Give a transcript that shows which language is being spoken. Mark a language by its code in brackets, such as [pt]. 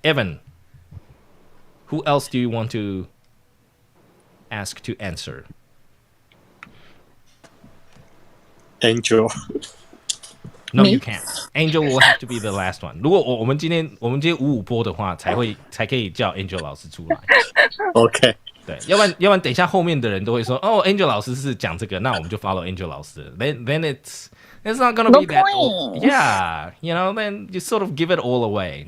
[en] Evan, who else do you want to ask to answer? Angel. No, you can't. Angel will have to be the last one. [zh] 如果我们今天5-5播的话，才可以叫 Angel 老师出来。 [en] OK。 [zh] 对，要不然等一下后面的人都会说，哦 ，Angel 老师是讲这个，那我们就 follow Angel 老师。 [en] Then it's not gonna be that. Yeah, you know, then you sort of give it all away.